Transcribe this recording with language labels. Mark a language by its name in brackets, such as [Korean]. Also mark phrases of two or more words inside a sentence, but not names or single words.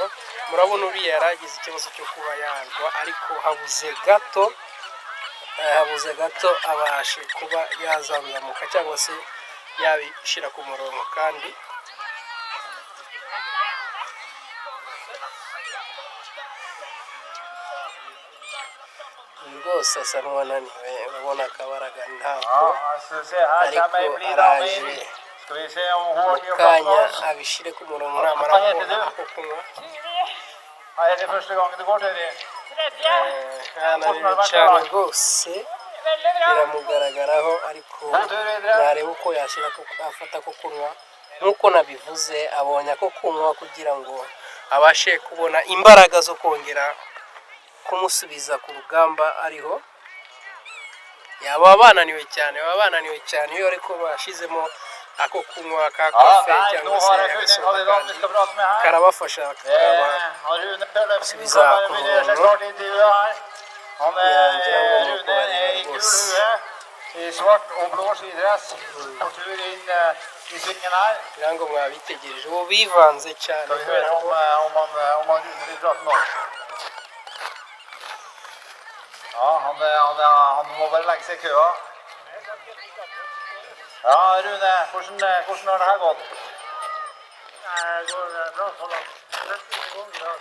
[Kinyarwanda] Murabona uriya yaragize ikibazo cyo kuba yagwa, ariko habuze gato abashe kuba yazanzamuka cyangwa se yabishira ku murongo. Kandi rwose asa n'uwananiwe, urabona akabaraga ntabwo, ariko araje [Norwegian] Skal vi se om hun har tid å prate [Kinyarwanda] kanya [Norwegian] med oss. [Kinyarwanda] abishyire ku murongo namara [Norwegian] Hva heter [Kinyarwanda] kubona [Norwegian] du? [Kinyarwanda] ako kunywa. [Norwegian] Her er det første gangen du går, Tøyri. [Kinyarwanda] Yananiwe cyane rwose biramugaragaraho ariko [Norwegian] God tur videre. [Kinyarwanda] nareba uko yashyira afata ko kunywa nk'uko nabivuze abonye ako kunywa kugira ngo abashe kubona imbaraga zo kongera kumusubiza ku rugamba ariho. Baba bananiwe cyane iyo ariko bashyizemo ako kunywa ka kafe [Norwegian] Nei, nå [Kinyarwanda] cyangwa [Norwegian] har [Kinyarwanda] se [Norwegian] jeg funnet en kandidat vi skal prate med her. [Kinyarwanda] karabafasha [Norwegian] Har Rune Tellefsen som bare vil gjøre seg klart til intervjuet her. Rune er i gul hue, i svart og blå skidress, på tur inn i svingen her. [Kinyarwanda] kugira ngo mwabitegereje ubu bivanze cyane [Norwegian] Skal vi høre om han Rune vil prate med oss. Ja, han må bare legge seg i køa. Ja, Rune, hvordan har det her gått? Det går bra så langt. 13 ganger i dag.